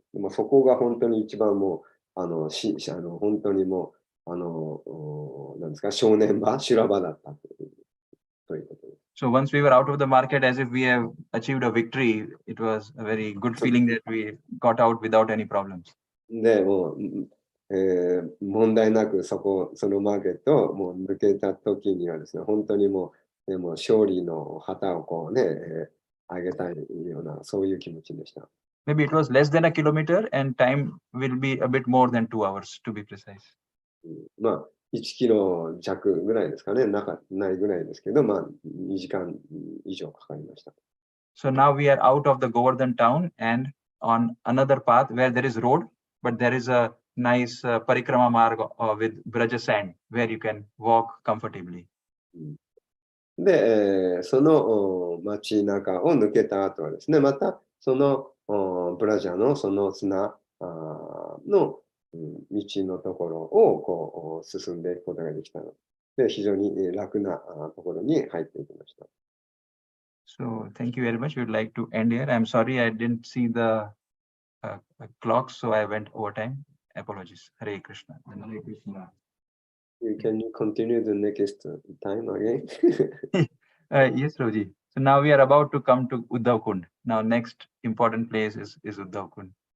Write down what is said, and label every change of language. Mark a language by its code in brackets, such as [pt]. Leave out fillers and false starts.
[ja] そこが本当に一番もう、本当にもう、なんですか、正念場、修羅場だったということです。 [en] So once we were out of the market, as if we have achieved a victory, it was a very good feeling that we got out without any problems. [ja] で、もう、問題なくそのマーケットをもう抜けた時にはですね、本当にもう勝利の旗をこうね、上げたいような、そういう気持ちでした。 [en] Maybe it was less than a kilometer and time will be a bit more than 2 hours to be precise. [ja] 1キロ弱ぐらいですかね、ないぐらいですけど、2時間以上かかりました。 [en] So now we are out of the Govardhan town and on another path where there is road, but there is a nice parikrama marg with Braja sand where you can walk comfortably. [ja] で、その街中を抜けた後はですね、またそのブラジャのその砂の道のところをこう進んでいくことができたので、非常に楽なところに入っていきました。 [en] So thank you very much. We would like to end here. I'm sorry I didn't see the clock, so I went overtime. Apologies. Hare Krishna. Hare Krishna. Can you continue the next time again? Yes, Roji. So now we are about to come to Uddhav Kund. Now next important place is Uddhav Kund.